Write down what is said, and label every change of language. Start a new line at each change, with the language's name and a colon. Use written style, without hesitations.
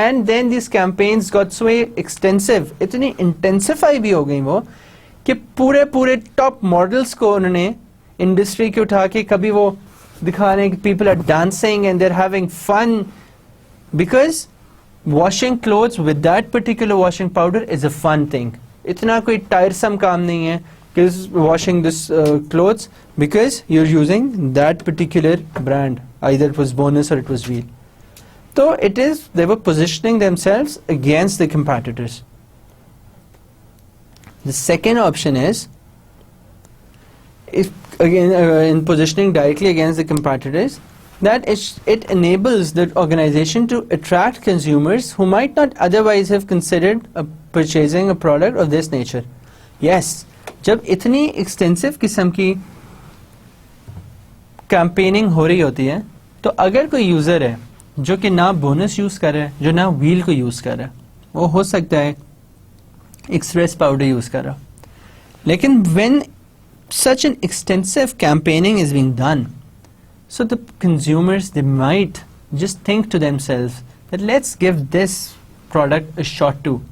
English: and then these campaigns got so extensive,
Urdu: اتنی intensify بھی ہو گئی وہ کہ پورے ٹاپ ماڈلس کو انہوں نے انڈسٹری کے اٹھا کے کبھی وہ دکھا رہے ہیں کہ
English: People are dancing and they are having fun because washing clothes with that particular washing powder is a fun thing.
Urdu: اتنا کوئی tiresome کام نہیں ہے کہ
English: washing this clothes because you're using that particular brand, either it was Bonus or it was Wheel. So it is, they were positioning themselves against the competitors. The second option is, if again in positioning directly against the competitors, that it enables the organization to attract consumers who might not otherwise have considered purchasing a product of this nature.
Urdu: Yes, جب اتنی extensive قسم کی campaigning ہو رہی ہوتی ہے تو اگر کوئی یوزر ہے جو کہ نہ بونس یوز کر رہا ہے, جو نہ ویل کو یوز کر رہا ہے, وہ ہو سکتا ہے ایکسپریس پاؤڈر یوز کر رہا, لیکن
English: when such an extensive campaigning is being done, so the consumers, they might just think to themselves that let's give this product a shot too.